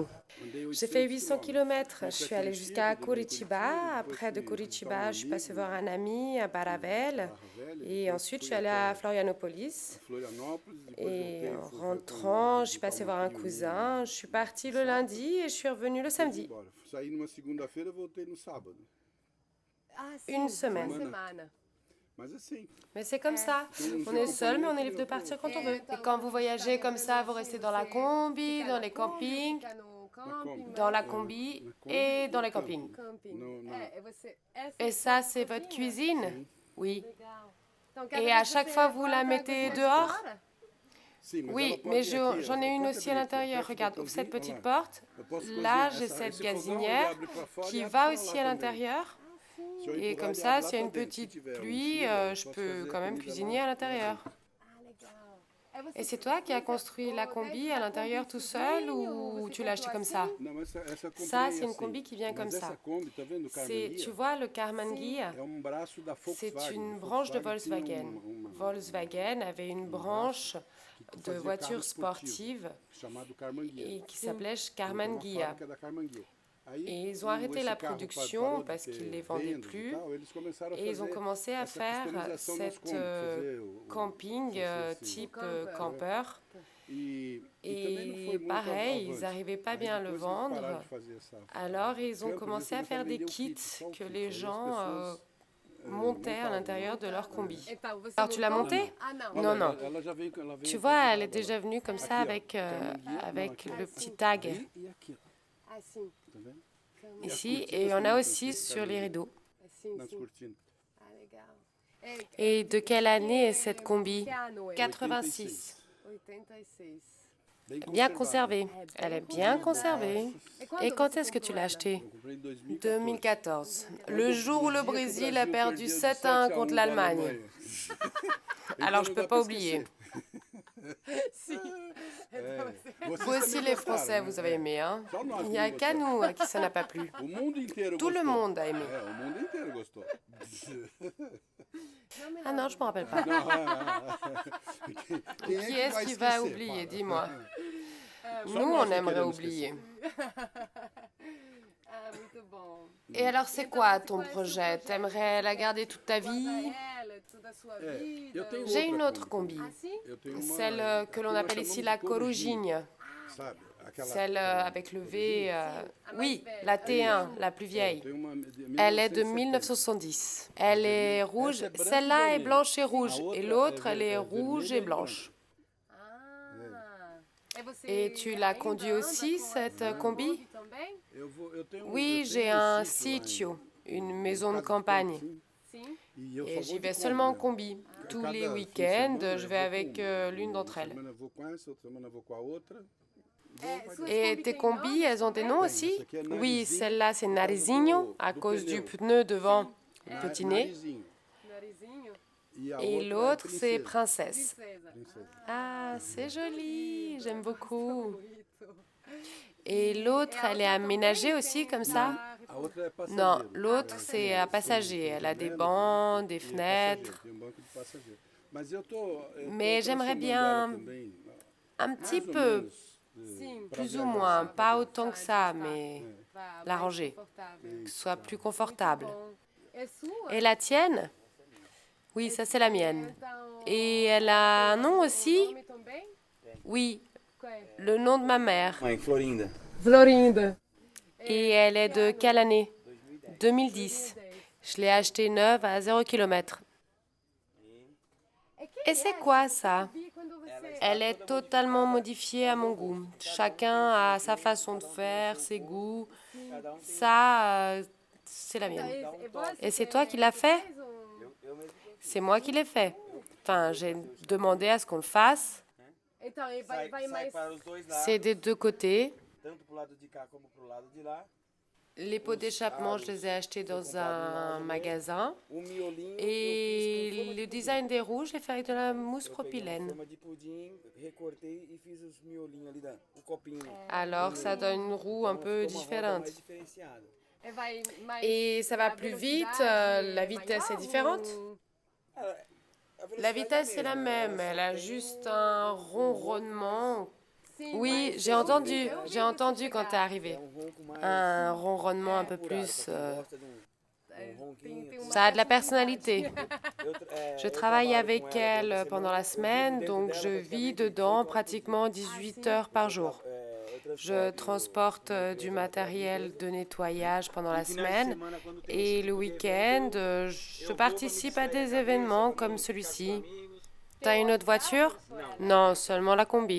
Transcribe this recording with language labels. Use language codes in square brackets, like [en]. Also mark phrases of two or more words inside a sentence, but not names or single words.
[fr] J'ai fait 800 km. Je suis allée jusqu'à Curitiba. Après de Curitiba, je suis passée voir un ami à Baravel. Et ensuite, je suis allée à Florianopolis. Florianópolis. Et en rentrant, je suis passée voir un cousin. Je suis partie le lundi et je suis revenue le samedi. [pt] Embora. Saí numa segunda-feira, voltei no sábado. [fr] Une semaine. [pt] Mas assim, [fr] Mais c'est comme ça. On est seul, mais on est libre de partir quand on veut. Et quand vous voyagez comme ça, vous restez dans la combi, dans les campings, dans la combi et dans les campings. [pt] não, não. [fr] Et ça, c'est votre cuisine? Oui. Et à chaque fois, vous la mettez dehors? [pt] Sim, mas ela [fr] Oui, [pt] pode [fr] mais [pt] ir aqui, [fr] j'en ai une aussi à l'intérieur. Regarde, ouvre cette petite porte. Là, j'ai cette gazinière qui va aussi à l'intérieur. Et comme ça, s'il y a une petite pluie, je peux quand même cuisiner à l'intérieur. Et c'est toi qui as construit la combi à l'intérieur tout seul ou tu l'as acheté comme ça? [pt] Não, essa eu comprei [fr] Ça, c'est une [pt] assim. [fr] combi qui vient comme [pt] Mas [fr] ça. [pt] essa Kombi, tá vendo o Carmen [fr] Tu [pt] Guia? [fr] vois, le Karmann Ghia, [pt] É braço da [fr] c'est [pt] Volkswagen. [fr] une branche de [pt] Volkswagen tinha [fr] Volkswagen. Volkswagen avait une branche de [pt] fazia [fr] voitures [pt] carro esportivo, [fr] sportives [pt] chamado Carmen Guia. [fr] et qui s'appelait Karmann [pt] Uma [fr] Ghia. [pt] fábrica da Carmen Guia. Aí, [fr] Et ils ont arrêté [pt] esse [fr] la [pt] carro [fr] production [pt] parou de [fr] parce [pt] ter [fr] qu'ils ne les vendaient [pt] vendas e [fr] plus. [pt] tal, eles começaram a [fr] Et ils ont [pt] fazer [fr] commencé à [pt] essa [fr] faire [pt] customização nas [fr] cette [pt] Kombi, fazer o- [fr] camping [pt] fazer esse- [fr] type campeur. [pt] E também não foi [fr] Et [pt] muito [fr] pareil, [pt] avante. [fr] ils n'arrivaient pas [pt] Aí [fr] bien à le [pt] depois eles pararam [fr] vendre. [pt] de fazer essa- [fr] Alors ils ont [pt] camper, [fr] commencé [pt] eles [fr] à faire [pt] começaram a [fr] des [pt] vender o [fr] kits [pt] kit, só o [fr] que [pt] kit. [fr] les [pt] Aí as [fr] gens [pt] pessoas, [fr] montaient à [pt] montavam, [fr] l'intérieur de leur combi. Alors Alors tu l'as monté? Non, non. [pt] Ela já veio, ela veio [fr] Tu [pt] com [fr] vois, [pt] essa [fr] elle est [pt] roda [fr] déjà [pt] lá. [fr] venue comme ça [pt] Aqui, ó, [fr] avec, [pt] Carmen Guia, não, [fr] avec [pt] aqui. [fr] le petit tag [pt] Aí e aqui, ó, Assim, tá vendo? [fr] ici. Et il y en a aussi sur les rideaux. [pt] assim, Nas sim. cortinas. Ah, legal. [fr] Et de quelle année est cette combi? [pt] Que ano é? 86. [fr] 86. Bien conservée. Elle est bien conservée. Et quand est-ce que tu l'as achetée? [pt] Eu comprei em 2014. [fr] 2014. Le jour où le [pt] dia que o [fr] Brésil a [pt] Brasil [fr] perdu [pt] perdeu de [fr] 7-1 [pt] 7 [fr] contre [pt] à 1 [fr] l'Allemagne. [pt] Alemanha. [fr] Alors [pt] Então [fr] je [pt] não [fr] peux [pt] dá [fr] pas [pt] pra [fr] oublier. [pt] esquecer. [fr] Vous [pt] Vocês [fr] aussi [pt] também [fr] les [pt] gostaram, [fr] Français, [pt] né? [fr] vous avez aimé, hein? [pt] Só nós [fr] Il [pt] que [fr] n'y a [pt] não [fr] qu'à [pt] gostamos. [fr] nous à qui ça n'a pas plu. [pt] O mundo inteiro [fr] Tout le [pt] gostou. [fr] monde a aimé. [pt] É, o mundo inteiro gostou. [fr] Ah non, je ne me rappelle pas. [pt] Quem é [fr] Qui est-ce [pt] vai [fr] qui va [pt] esquecer? [fr] oublier? [pt] Fala. [fr] Dis-moi. Nous, [pt] nós [fr] on [pt] que [fr] aimerait [pt] queremos [fr] oublier. [pt] Ah, muito bom. [fr] Et alors, c'est quoi ton projet? T'aimerais la garder toute ta vie? [pt] Ela, toda a sua É, vida. eu tenho [fr] J'ai [pt] outra [fr] une autre [pt] Kombi. [fr] combi. [pt] Assim? Eu tenho uma [fr] Celle que l'on [pt] nós [fr] appelle [pt] chamamos [fr] ici [pt] de [fr] la [pt] Corujinha, [fr] Corujinha. [pt] sabe? Aquela, [fr] Celle avec le V. Oui, belle. la T1, la plus [pt] Eu [fr] vieille. [pt] tenho uma de [fr] Elle est de [pt] 1970. [fr] 1970. Elle est rouge. [pt] Essa é branca e [fr] Celle-là est [pt] vermelha. [fr] blanche et rouge. [pt] A outra [fr] Et l'autre, [pt] é [fr] elle est [pt] ver- é [fr] rouge [pt] vermelha [fr] et [pt] e [fr] blanche. [pt] Ah. É você [fr] Et tu l'as [pt] ainda [fr] conduit [pt] anda [fr] aussi, [pt] com [fr] cette [pt] essa [fr] combi? [pt] também? Eu tenho, [fr] Oui, [pt] eu [fr] j'ai [pt] tenho [fr] un [pt] sítio lá [fr] sitio, une maison de [pt] casa [fr] campagne. [pt] Campo, Sim. e eu só [fr] Et [pt] vou [fr] j'y [pt] de [fr] vais [pt] Kombi, [fr] seulement en [pt] né? [fr] combi. Tous [pt] Cada [fr] les [pt] fim de [fr] week-ends, [pt] semana [fr] je [pt] eu [fr] vais [pt] vou [fr] avec [pt] com uma. [fr] l'une d'entre [pt] Uma [fr] elles. [pt] semana eu vou com essa, outra semana eu vou com a outra. [fr] Et tes combis, elles ont des noms aussi? [pt] Essa aqui é [fr] Oui, [pt] Narizinho, [fr] celle-là c'est [pt] por causa [fr] Narizinho, à [pt] do [fr] cause du [pt] pneu. [fr] pneu devant, [pt] Na- [fr] petit nez. [pt] Narizinho. [fr] Narizinho. [pt] E a [fr] Et [pt] outra é [fr] l'autre c'est [pt] princesa. [fr] Princesse. [pt] Princesa. Princesa. [fr] Ah, c'est joli, j'aime beaucoup. [pt] Bonito. [fr] Et l'autre, elle est aménagée aussi comme ça? [pt] Tá A outra é passageiro. [fr] Non, l'autre, c'est à passager. Elle a des bancs, des [pt] E é [fr] fenêtres. [pt] passageiro, tem um banco de passageiro. Mas eu tô [fr] Mais j'aimerais [pt] transformando ela [fr] bien [pt] também, [fr] un petit [pt] mais ou [fr] peu, [pt] menos, Sim. pra [fr] plus ou [pt] viajar [fr] moins, [pt] assim, [fr] pas [pt] pra [fr] autant que ça, mais [pt] Vá, [fr] l'arranger, [pt] mais confortável. [fr] que ce soit plus [pt] Muito [fr] confortable. [pt] bom. É sua? [fr] Et la tienne? Oui, ça c'est la mienne. [pt] Então, [fr] Et elle a un nom aussi? [pt] nome também? [fr] Oui, [pt] Qual é? [fr] le nom de ma mère. [pt] Mãe, Florinda. Florinda. [fr] Et elle est de quelle année? [pt] 2010. [fr] 2010. Je l'ai achetée neuve à 0 km. Et c'est quoi ça? Elle est totalement modifiée à mon goût. Chacun a sa façon de faire, ses goûts. Ça, c'est la mienne. Et c'est toi qui l'as fait? C'est moi qui l'ai fait. Enfin, j'ai demandé à ce qu'on le fasse. [pt] Então, vai Sai mais. para os dois [fr] C'est [pt] lados, [fr] des deux côtés. [pt] tanto pro lado de cá como pro lado de lá. [fr] Les pots d'échappement, je les ai achetés dans un magasin. [pt] O miolinho [fr] Et [pt] eu fiz com forma [fr] le [pt] de [fr] design des roues, je l'ai fait avec de la mousse [pt] Eu peguei uma [fr] propylène. [pt] forma de pudim, recortei e fiz os miolinhos ali, o copinho. [fr] Alors, ça donne une roue un [pt] Então, [fr] peu [pt] ficou uma roda mais [fr] différente. [pt] diferenciada. Vai mais. [fr] Et ça va plus vite, la vitesse est différente. [pt] Ah, a [fr] La [pt] velocidade [fr] vitesse [pt] é [fr] est la [pt] a mesma, [fr] même, [pt] ela [fr] elle [pt] só [fr] a [pt] tem [fr] juste [pt] o- [fr] un ronronnement. [pt] Sim, [fr] Oui, [pt] mas [fr] j'ai [pt] eu [fr] entendu, [pt] vi que [fr] j'ai [pt] você [fr] entendu quand t'es [pt] chegar. [fr] arrivé. [pt] É um ronco mais [fr] Un ronronnement un peu [pt] apurado, [fr] plus... [pt] pra quem gosta de um ronquinho. Tem uma [fr] Ça a de la personnalité. Je [pt] Eu [fr] travaille [pt] trabalho com [fr] avec [pt] ela [fr] elle [pt] durante a [fr] pendant la [pt] semana, [fr] semaine, [pt] eu vivo [fr] donc [pt] dentro [fr] je [pt] dela [fr] vis [pt] praticamente [fr] dedans [pt] 18 horas por dia. [fr] pratiquement 18 heures par jour. Je transporte du matériel de nettoyage pendant la semaine et le week-end, je participe à des événements comme celui-ci. T'as une autre voiture? Non, seulement la combi.